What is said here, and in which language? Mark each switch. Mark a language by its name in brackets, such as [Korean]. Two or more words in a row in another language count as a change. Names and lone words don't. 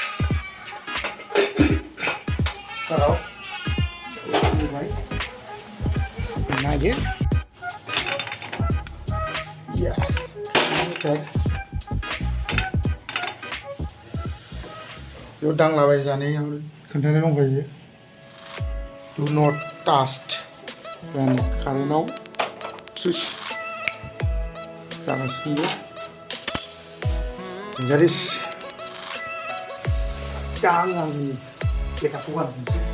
[Bodo] कुकाराव होबाय नायदो [English] yes okay [Bodo] बेयाव दांलाबाय जानायाव खोन्थानाय दंखायो [English] do not touch [Bodo] कारेन्टआव सुइच जागासिनो डेन्जारेस दा आंनि लेखाखौ गारनोसै